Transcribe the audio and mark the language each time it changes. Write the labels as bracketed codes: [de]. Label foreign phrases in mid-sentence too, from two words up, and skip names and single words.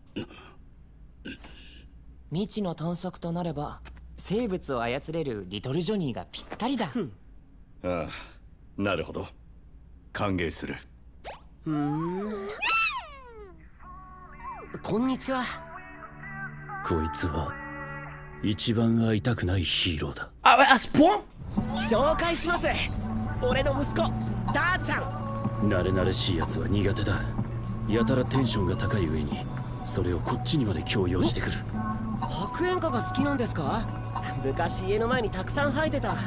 [ja] 未知の探索となれば生物を操れるリトルジョニーがぴったりだ。ああ、なるほど。歓迎する。こんにちは。こいつは一番会いたくないヒーローだ。 [fr] Ah ouais, à ce point? [ja] 紹介します。俺の息子ダーちゃん。慣れ慣れしいやつは苦手だ。やたらテンションが高い上にそれをこっちにまで強要してくる。白煙花が好きなんですか？昔家の前にたくさん生えてた。